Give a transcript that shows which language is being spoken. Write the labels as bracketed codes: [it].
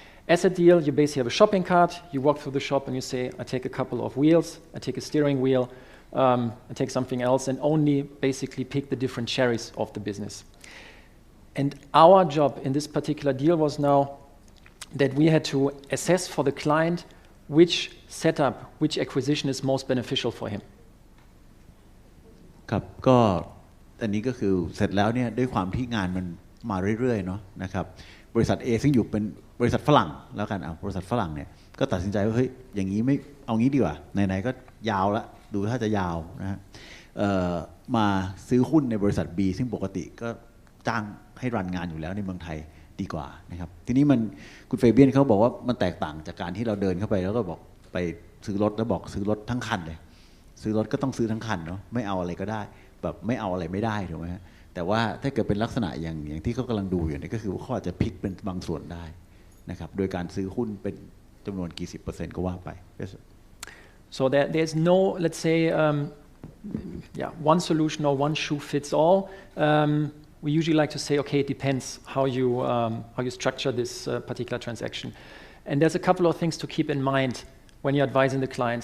[en] Asset deal, you basically have a shopping cart, you walk through the shop and you say, I take a couple of wheels, I take a steering wheel, I take something else, and only basically pick the different cherries of the business. And our job in this particular deal was now that we had to assess for the client which setup, which acquisition is most beneficial for him. [th] ครับก็อันนี้ก็คือเสร็จแล้วเนี่ยด้วยความที่งานมันมาเรื่อยๆเนาะนะครับบริษัท A ซึ่งอยู่เป็นบริษัทฝรั่งแล้วกันบริษัทฝรั่งเนี่ยก็ตัดสินใจว่าเฮ้ยอย่างนี้ไม่เอางี้ดีกว่าไหนๆก็ยาวละดูถ้าจะยาวนะฮะ มาซื้อหุ้นในบริษัท B ซึ่งปกติก็จ้างให้รันงานอยู่แล้วในเมืองไทยดีกว่านะครับทีนี้มันคุณเฟเบียนเขาบอกว่ามันแตกต่างจากการที่เราเดินเข้าไปแล้วก็บอกไปซื้อรถแล้วบอกซื้อรถทั้งคันเลยซื้อรถก็ต้องซื้อทั้งคันเนาะไม่เอาอะไรก็ได้แบบไม่เอาอะไรไม่ได้ถูกไหมฮะแต่ว่าถ้าเกิดเป็นลักษณะอย่างที่เขากำลังดูอยู่นี่ก็คือเขาอาจจะพลิกเป็นบางส่วนได้นะครับโดยการซื้อหุ้นเป็นจำนวนกี่10%ก็ว่าไป [en] So there's no, let's say, one solution or one shoe fits all. We usually like to say, okay, it depends how you structure this particular transaction. And there's a couple of things to keep in mind when you're advising the client.